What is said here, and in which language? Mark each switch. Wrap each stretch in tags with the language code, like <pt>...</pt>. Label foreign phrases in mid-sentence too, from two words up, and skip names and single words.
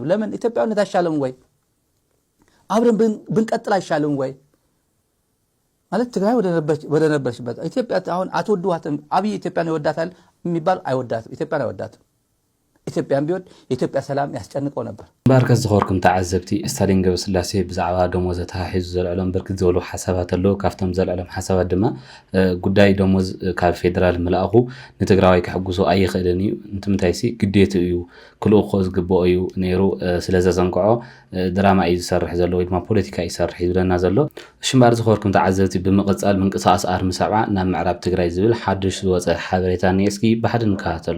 <am>ለምን ኢትዮጵያዊነት አይሻልም ወይ? አብረን ብንቀጥል አይሻልም ወይ? ማለት ትግራይ ወደ ነበረችበት ኢትዮጵያ አሁን አትወዱዋትም። አብይ ኢትዮጵያን ይወዳታል የሚባል አይወዳትም። ኢትዮጵያን አይወዳትም። ኢትዮጵያን ቢወድ የኢትዮጵያ ሰላም ያስጨንቀው ነበር።</am> <ti>ባርከዝ ዝኸርኩም ተዓዘብቲ ስታሊን ገብረስላሴ ብዛዕባ ደሞዝ ተሓሒዙ ዘልዕሎም ብርክት ዝበሉ ሓሳባት ኣለዉ። ካብቶም ዘልዕሎም ሓሳባት ድማ ጉዳይ ደሞዝ ካብ ፌደራል መልኣኹ ንትግራዋይ ክሕጉሶ ኣይኽእልን እዩ፣ እንትምንታይ ሲ ግዴቱ እዩ ክልእኮ ዝግብኦ እዩ ነይሩ ስለ ዘፀንቅዖ ድራማ እዩ ዝሰርሕ ዘሎ ወይ ድማ ፖለቲካ እዩ ዝሰርሕ እዩ ዝብለና ዘሎ። ሽምባር ዝኸርኩም ተዓዘብቲ ብምቕፃል ምንቅስቓስ ኣርሚ ሰብዓ ናብ ምዕራብ ትግራይ ዝብል ሓድሽ ዝወፀ ሓበሬታ እኒአ። እስኪ ብሓደ ንከታተሎ።</ti>